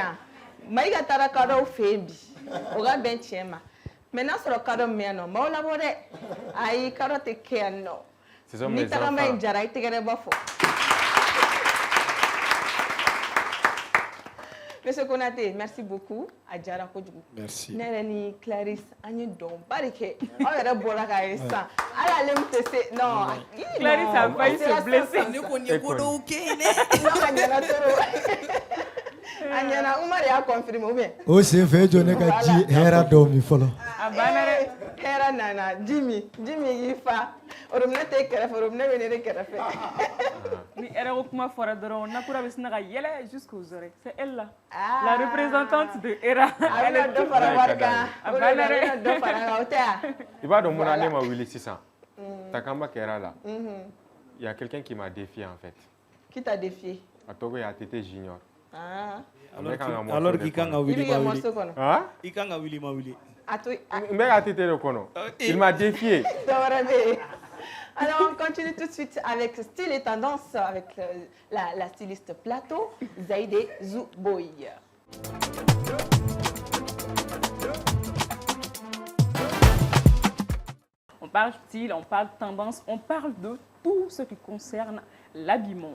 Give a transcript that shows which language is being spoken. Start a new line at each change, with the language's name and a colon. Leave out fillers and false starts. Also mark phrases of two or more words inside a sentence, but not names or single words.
Bambara: yan Mayiga taara kadɔw fɛ yen bi o ka bɛn tiɲɛ ma mɛ n'a sɔrɔ kadɔ min yan nɔ maaw labɔ dɛ ayi kadɔ tɛ kɛ yan nɔ ni tagama in jara I tɛgɛrɛ bɔ fɔ Monsieur Konate,
French: merci beaucoup.
Bambara: Adjara kojugu.
French: Merci.
Bambara: Ne yɛrɛ ni Clarisse an ye dɔnba de kɛ. Aw yɛrɛ bɔra k'a ye sisan. Hali ale min tɛ se non.
French: Clarisse a failli se blesser.
Bambara: Ne kɔni ye ko dɔw kɛ yen dɛ. Non a ɲɛna trop. A ɲɛna Umar y'a
French: confirmé ou bien.
Bambara: O senfɛ jɔ ne ka ji hɛrɛ dɔw min fɔlɔ. A banna dɛ. Hɛrɛ nana Jimi y'i fa. Robinet tɛ kɛrɛfɛ robinet bɛ ne de kɛrɛfɛ. Ni hɛrɛ ko kuma fɔra dɔrɔn Nakura bɛ sina ka yɛlɛ
French: jusqu'aux oreilles. C'est elle là. La représentante de Hera.
Bambara: A bɛna dɔ fara wari kan. A banna dɛ. A bɛna dɔ fara kan o tɛ yan. I b'a dɔn mun na ne ma wuli sisan. Takamba kɛra la.
French: Il y a quelqu'un qui m'a défié en fait. Qui t'a défié?
Bambara: A tɔgɔ ye ATT Junior. Alors k'i kan ka wuli ma wuli. Hein? I kan ka wuli ma wuli. N bɛ ATT de kɔnɔ.
French: Il m'a défié. Alors, on continue tout de suite avec style et tendance avec la styliste plateau, Zaïde Zouboy. On parle style, on parle tendance, on parle de tout ce qui concerne l'habillement.